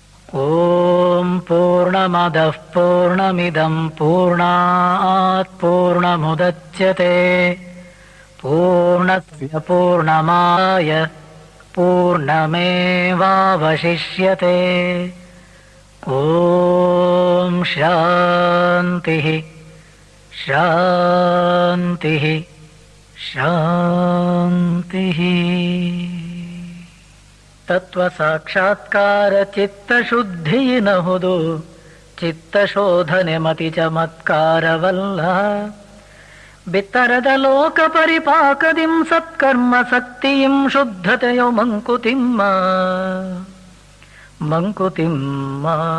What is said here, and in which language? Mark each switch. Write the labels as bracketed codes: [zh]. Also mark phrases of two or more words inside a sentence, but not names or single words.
[sa] ಓಂ ಪೂರ್ಣಮದಃ ಪೂರ್ಣಮಿದಂ ಪೂರ್ಣಾತ್ ಪೂರ್ಣಮುದಚ್ಯತೆ ಪೂರ್ಣಸ್ಯ ಪೂರ್ಣಮಾಯ ಪೂರ್ಣಮೇವಾವಶಿಷ್ಯತೆ. ಓಂ ಶಾಂತಿ ಶಾಂತಿ ಶಾಂತಿ. [kn] ತತ್ವ ಸಾಕ್ಷಾತ್ಕಾರ ಚಿತ್ತಶುದ್ಧಿಯಿನಹುದು, ಚಿತ್ತಶೋಧನೆ ಮತಿ ಚಮತ್ಕಾರವಲ್ಲ. ಬಿತ್ತರದ ಲೋಕ ಪರಿಪಾಕದಿಂ ಸತ್ಕರ್ಮ ಸಕ್ತಿಯಿಂ ಶುದ್ಧತೆಯೋ ಮಂಕುತಿಮ್ಮ ಮಂಕುತಿಮ್ಮ.